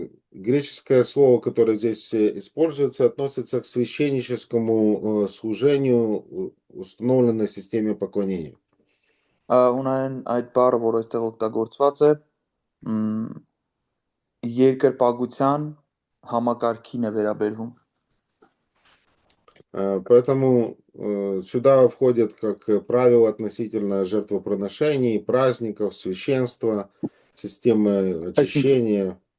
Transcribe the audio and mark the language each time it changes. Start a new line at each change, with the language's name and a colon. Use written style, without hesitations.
Russian: Греческое слово, которое здесь используется, относится к священническому служению, установленной системе поклонения.
Armenian: Ունեն այդ բառը, որ այստեղ օգտագործված է, երկրպագության համակարգին է վերաբերվում։
Russian: Поэтому сюда входят как правило относительно жертвоприношений, праздников, священства, системы очищения.